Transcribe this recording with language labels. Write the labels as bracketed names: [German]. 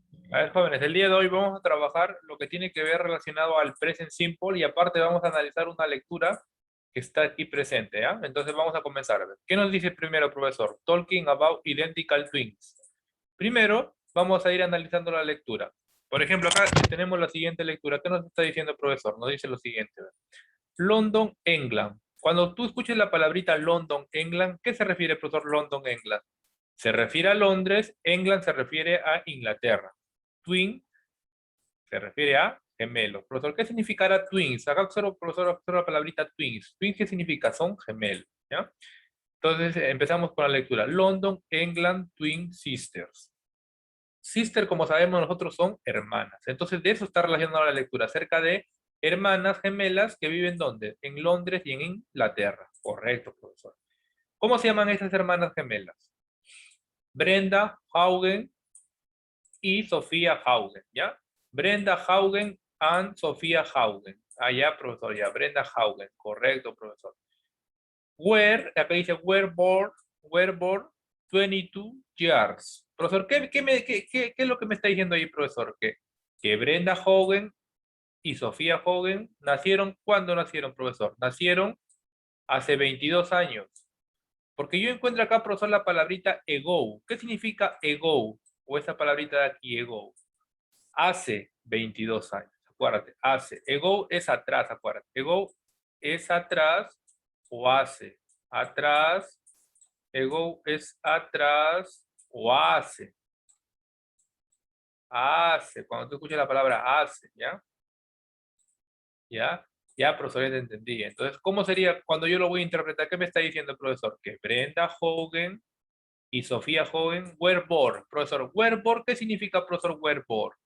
[Spanish] A ver, jóvenes, el día de hoy vamos a trabajar lo que tiene que ver relacionado al present simple y aparte vamos a analizar una lectura que está aquí presente, ¿ya? Entonces vamos a comenzar. A ver, ¿qué nos dice primero, profesor? [English] Talking about identical twins. [Spanish] Primero, vamos a ir analizando la lectura. Por ejemplo, acá tenemos la siguiente lectura. ¿Qué nos está diciendo el profesor? Nos dice lo siguiente. A ver. London, England. Cuando tú escuches la palabrita London, England, ¿qué se refiere, profesor, London, England? Se refiere a Londres, England se refiere a Inglaterra. Twin se refiere a gemelos. Profesor, ¿qué significará twins? Acá observo, profesor, observo la palabrita twins. Twins, ¿qué significa? Son gemelos, ¿ya? Entonces, empezamos con la lectura. London, England, [English] twin sisters. [Spanish] Sister, como sabemos nosotros, son hermanas. Entonces, de eso está relacionada la lectura, acerca de hermanas gemelas que viven ¿dónde? En Londres y en Inglaterra. Correcto, profesor. ¿Cómo se llaman esas hermanas gemelas? Brenda Haugen y Sofía Haugen, ¿ya? Brenda Haugen and Sofía Haugen. Allá, profesor, ya. Brenda Haugen. Correcto, profesor. [English] Where, [Spanish] acá dice, [English] were born 22 years. [Spanish] Profesor, ¿qué es lo que me está diciendo ahí, profesor? Que Brenda Haugen y Sofía Haugen nacieron, ¿cuándo nacieron, profesor? Nacieron hace 22 años. Porque yo encuentro acá, profesor, la palabrita ago. ¿Qué significa ago? O esa palabrita de aquí, ago. Hace 22 años. Acuérdate, hace. Ago es atrás, acuérdate. Ago es atrás o hace. Atrás. Ago es atrás o hace. Hace. Cuando tú escuchas la palabra hace, ¿ya? ¿Ya? Ya, profesor, ya te entendí. Entonces, ¿cómo sería cuando yo lo voy a interpretar? ¿Qué me está diciendo el profesor? Que Brenda Hogan y Sofía Hogan [English] were born. [Spanish] Profesor, [English] were born, [Spanish] ¿qué significa, profesor, were born?